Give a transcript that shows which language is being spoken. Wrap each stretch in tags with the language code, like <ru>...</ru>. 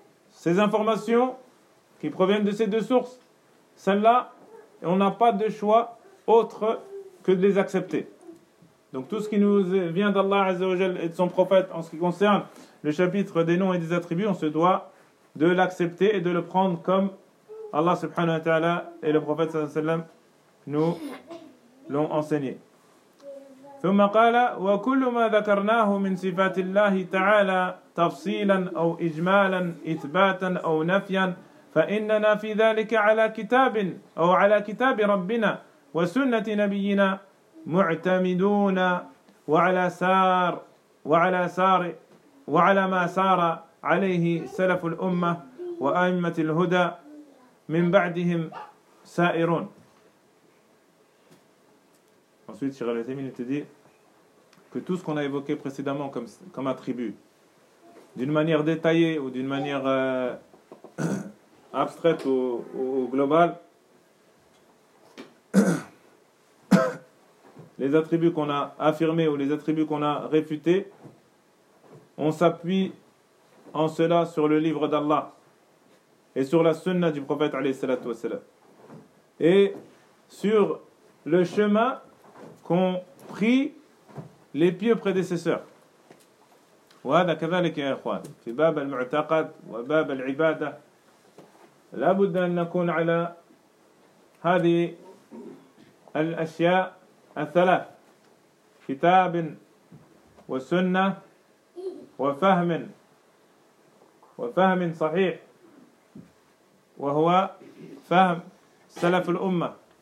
<fr>Ces informations qui proviennent de ces deux sources, celles-là, on n'a pas de choix autre que de les accepter. Donc tout ce qui nous vient d'Allah Azza wa Jal et de son prophète en ce qui concerne le chapitre des noms et des attributs, on se doit de l'accepter et de le prendre comme Allah subhanahu wa ta'ala et le prophète sallallahu alayhi wa sallam nous l'ont enseigné.</fr> <ar>ثم قال وكل ما ذكرناه من صفات الله تعالى تفصيلا أو إجمالا إثباتا أو نفيا فإننا في ذلك على كتاب أو على كتاب ربنا وسنة نبينا معتمدون وعلى ما سار عليه سلف الأمة وأئمة الهدى من بعدهم سائرون.</ar> <fr>Ensuite, Cheikh Al-Uthaymeen te dit que tout ce qu'on a évoqué précédemment comme attribut, d'une manière détaillée ou d'une manière abstraite ou globale, les attributs qu'on a affirmés ou les attributs qu'on a réfutés, on s'appuie en cela sur le livre d'Allah et sur la sunna du prophète alayhi salatu wasalam, et sur le chemin qu'ont pris les pieux prédécesseurs.</fr> <ar>وهذا كذلك يا إخوان في باب المعتقد وباب العبادة لا بد أن نكون على هذه الأشياء الثلاث: كتاب وسنة وفهم صحيح وهو فهم سلف الأمة.</ar>